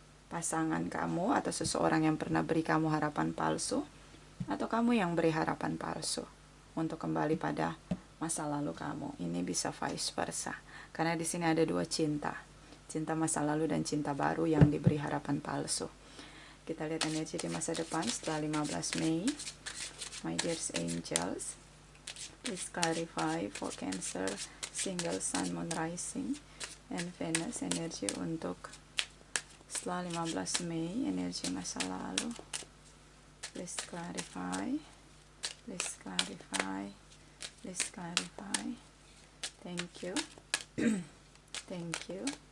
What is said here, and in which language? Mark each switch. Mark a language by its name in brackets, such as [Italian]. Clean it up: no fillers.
[Indonesian] pasangan kamu atau seseorang yang pernah beri kamu harapan palsu, atau kamu yang beri harapan palsu untuk kembali pada masa lalu kamu. Ini bisa vice versa, karena di sini ada dua cinta, cinta masa lalu dan cinta baru yang diberi harapan palsu. Kita lihat energi di masa depan setelah 15 Mei. [English] My dear angels, please clarify for Cancer, single sun, moon, rising, and Venus. [Indonesian] Energi untuk setelah 15 Mei, energi masa lalu. [English] Please clarify. Please clarify. Please clarify. Thank you. Thank you.